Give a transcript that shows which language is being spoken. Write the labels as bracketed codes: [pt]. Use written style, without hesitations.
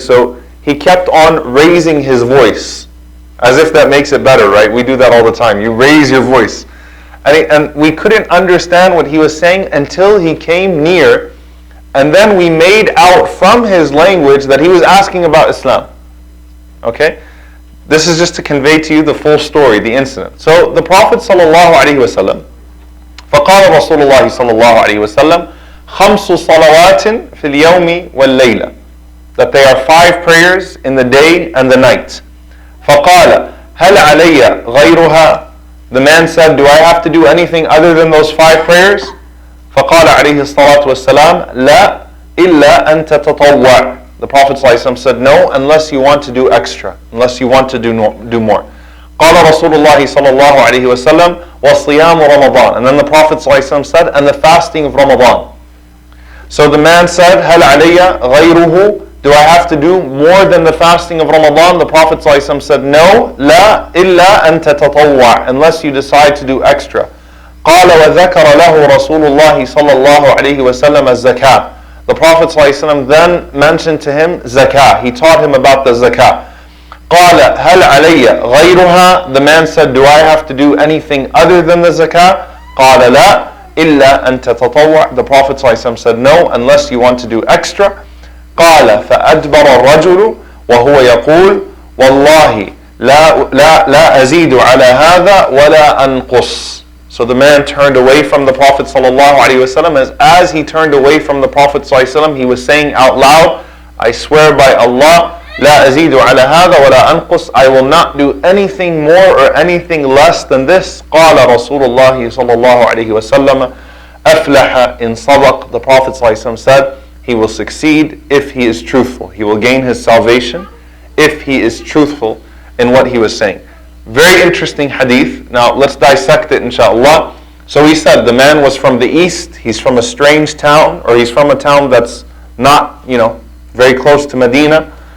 [en] So he kept on raising his voice, as if that makes it better, right? We do that all the time. You raise your voice. And we couldn't understand what he was saying until he came near, and then we made out from his language that he was asking about Islam. Okay? This is just to convey to you the full story, the incident. So the Prophet ﷺ, [ar] فقال رسول الله صلى الله عليه وسلم خمس صلوات في اليوم والليلة, [en] that they are 5 prayers in the day and the night. [ar] فقال هل علي غيرها? [en] The man said, do I have to do anything other than those 5 prayers? [ar] فقال عليه الصلاة والسلام لا إلا أن تتطوع. [en] The Prophet ﷺ said, no, unless you want to do extra, unless you want to do more. [ar] قال رسول الله صلى الله عليه وسلم وصيام رمضان. [en] And then the Prophet ﷺ said, and the fasting of Ramadan. So the man said, [ar] هل علي غيره? [en] Do I have to do more than the fasting of Ramadan? The Prophet ﷺ said, no, [ar] لا إلا أن تتطوع, [en] unless you decide to do extra. [ar] قال وذكر له رسول الله صلى الله عليه وسلم الزكاة. [en] The Prophet ﷺ then mentioned to him zakah. He taught him about the zakah. [ar] قال هل علي غيرها? [en] The man said, do I have to do anything other than the zakah? [ar] قال لا إلا أن تتطوع. [en] The Prophet ﷺ said, no, unless you want to do extra. [ar] قال فأدبر الرجل وهو يقول والله لا أزيد على هذا ولا أنقص. [en] So the man turned away from the Prophet ﷺ. As he turned away from the Prophet ﷺ, he was saying out loud, I swear by Allah, [ar] لا أزيد على هذا ولا أنقص, [en] I will not do anything more or anything less than this. [ar] قال رسول الله صلى الله عليه وسلم أفلح إن صدق. [en] The Prophet ﷺ said, he will succeed if he is truthful. He will gain his salvation if he is truthful in what he was saying. Very interesting hadith. Now let's dissect it inshallah. So he said the man was from the east, he's from a strange town, or he's from a town that's not, very close to Medina.